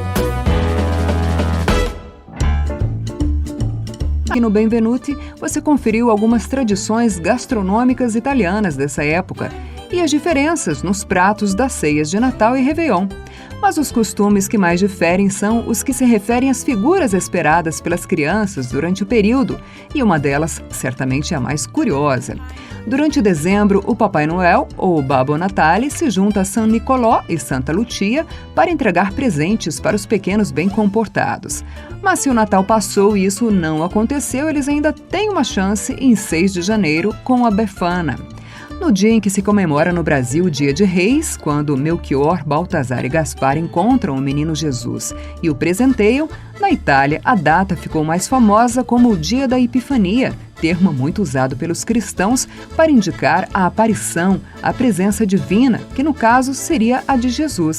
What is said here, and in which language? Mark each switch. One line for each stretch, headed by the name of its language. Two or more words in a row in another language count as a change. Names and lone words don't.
Portuguese: Aqui no Benvenuti, você conferiu algumas tradições gastronômicas italianas dessa época e as diferenças nos pratos das ceias de Natal e Réveillon. Mas os costumes que mais diferem são os que se referem às figuras esperadas pelas crianças durante o período, e uma delas certamente é a mais curiosa. Durante dezembro, o Papai Noel, ou Babbo Natale, se junta a San Nicolò e Santa Lucia para entregar presentes para os pequenos bem comportados. Mas se o Natal passou e isso não aconteceu, eles ainda têm uma chance em 6 de janeiro com a Befana. No dia em que se comemora no Brasil o Dia de Reis, quando Melchior, Baltazar e Gaspar encontram o menino Jesus e o presenteiam, na Itália a data ficou mais famosa como o Dia da Epifania, termo muito usado pelos cristãos para indicar a aparição, a presença divina, que no caso seria a de Jesus.